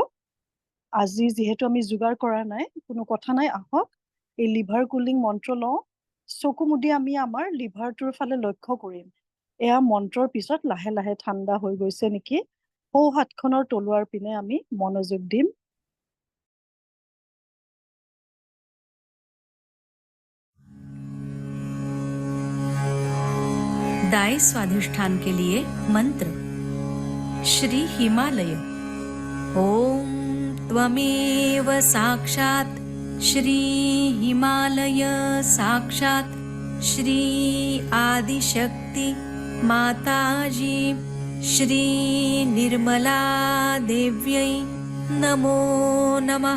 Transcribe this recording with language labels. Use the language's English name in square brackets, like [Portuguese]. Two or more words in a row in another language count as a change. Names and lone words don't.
[Assamese] আজি যিহেতু আমি যোগাৰ কৰা নাই, কোনো কথা নাই, আহক এই [English] liver cooling [Assamese] মন্ত্ৰ লওঁ। চকু মুদি আমি আমাৰ লিভাৰটোৰ ফালে লক্ষ্য কৰিম। এয়া মন্ত্ৰৰ পিছত লাহে লাহে ঠাণ্ডা হৈ গৈছে নেকি, সৌ হাতখনৰ তলুৱাৰ পিনে আমি মনোযোগ দিম। [Hindi] दाई स्वाधिष्ठान के लिए मंत्र। श्री हिमालय। [Sanskrit] ओम त्वमेव साक्षात् श्री हिमालय साक्षात् श्री आदिशक्ति माताजी श्री निर्मला देव्यै नमो नमः।